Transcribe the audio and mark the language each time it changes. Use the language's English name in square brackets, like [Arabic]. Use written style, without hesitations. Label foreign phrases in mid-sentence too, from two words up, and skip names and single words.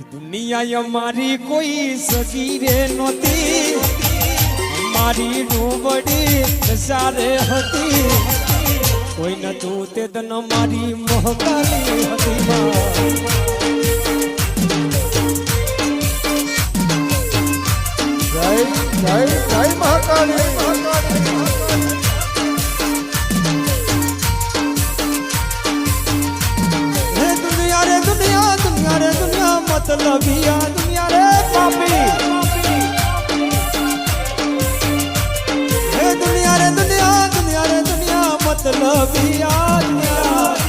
[Gujarati] દુનિયા અમારી કોઈ સગી રે નહોતી, મારી ડૂબડી સારે હતી, કોઈ નતું તે તન મારી મોહકાલી હતી જય જય જય મહાકાળી [Hindi] मतलबिया दुनिया रे पापी, हे दुनिया रे दुनिया दुनिया रे दुनिया मतलबिया दुनिया।